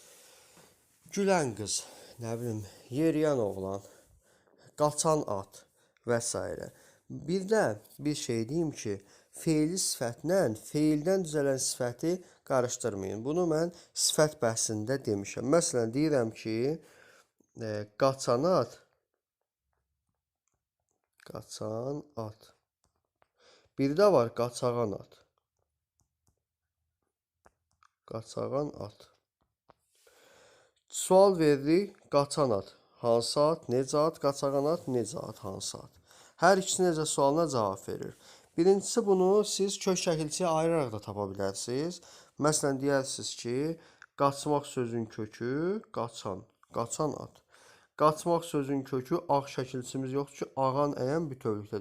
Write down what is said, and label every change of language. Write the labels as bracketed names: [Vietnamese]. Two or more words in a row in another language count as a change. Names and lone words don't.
[Azerbaijani] Gülən qız, nə bilim, yeriyən oğlan, qaçan at və s. Bir də bir şey deyim ki, fe'li sifətlə fe'ldən düzələn sifəti qarışdırmayın. Bunu mən sifət bəhsində demişəm. Məsələn, deyirəm ki, qaçan at, qaçan at. Bir də var qaçağan at. Qaçağan at. Sual veririk, qaçan at. Hansı at, necə at, qaçağan at, necə at, hansı at. Hər ikisi necə sualına cavab verir. Birincisi bunu siz kök şəkilçiyə ayıraraq da tapa bilərsiniz. Məsələn, deyərsiniz ki, qaçmaq sözün kökü, qaçan, qaçan at. Qaçmaq sözün kökü ağ şəkilçimiz yoxdur ki, ağan, əyən bütövlükdədir.